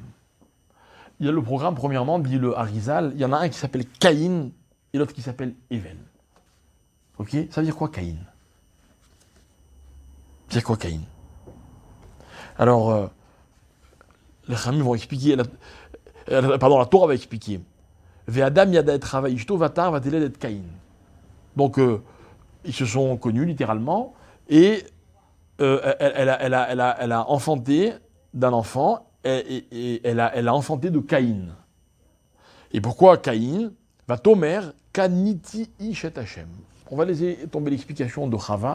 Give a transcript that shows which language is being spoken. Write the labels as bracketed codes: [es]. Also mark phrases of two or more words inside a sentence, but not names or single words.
[fr] Il y a le programme, premièrement, dit le Harizal, il y en a un qui s'appelle Caïn et l'autre qui s'appelle Hevel. Ok? Ça veut dire quoi Caïn? Ça veut dire quoi Caïn? Alors, les Khamim vont expliquer, la Torah va expliquer. [he] והאדם ידע את חוה אשתו ותהר ותלד את קין. [fr] Donc, ils se sont connus littéralement, et elle a enfanté d'un enfant, et elle a enfanté de Caïn. Et pourquoi Caïn? [he] ותאמר קניתי איש את השם. [fr] On va laisser tomber l'explication de Chava.